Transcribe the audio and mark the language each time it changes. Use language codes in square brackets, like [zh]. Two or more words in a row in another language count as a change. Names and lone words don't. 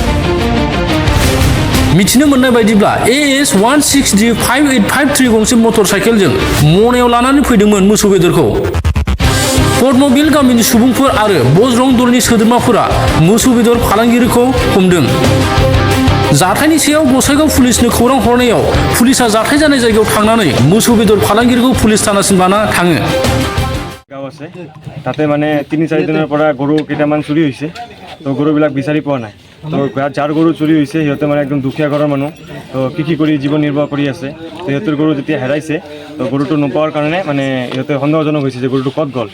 [brx] मिथिनो मोननाय बायदिब्ला AS 16D5853 गंसे [en] motor cycle [brx] मनायाव लानानै फैदोंमोन मोसौ बेदरखौ। पद्मबिल गामिनि सुबुंफोर आरो बजरं दलनि सोद्रोमाफोरा मोसौ बेदर फालांगिरिखौ हमदों। जाथायनि सायाव गसाइगाव पुलिसनो खौरां हरनायाव पुलिसा जाथाय जानाय जायगायाव थांनानै मोसौ बेदर फालांगिरिखौ पुलिस थानासिम लाना थाङो। [as] গাঁও আছে তাতে মানে 3-4 দিনৰ পৰা গৰু কেইটামান চুৰি হৈছে। তো গৰুবিলাক বিচাৰি পোৱা নাই। তো যাৰ গৰু চুৰি হৈছে সিহঁতে মানে একদম দুখীয়া ঘৰৰ মানুহ। তো কৃষি কৰি জীৱন নিৰ্বাহ কৰি আছে। তো সিহঁতৰ গৰু যেতিয়া হেৰাইছে তো গৰুটো নোপোৱাৰ কাৰণে মানে সিহঁতে সন্দেহজনক হৈছে যে গৰুটো ক'ত গ'ল।